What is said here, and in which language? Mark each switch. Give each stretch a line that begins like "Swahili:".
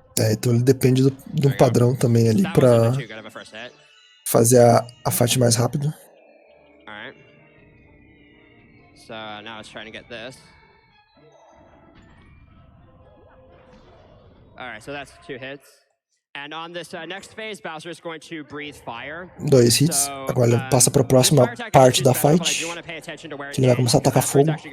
Portuguese: Então ele depende de um padrão também ali pra fazer a fight mais rápido.
English: So now it's trying to get this. Alright, so that's 2 hits. And on this next phase, Bowser is going to breathe fire. 2 hits.
Portuguese: Agora ele passa para a próxima parte da fight, que ele vai começar a atacar fogo.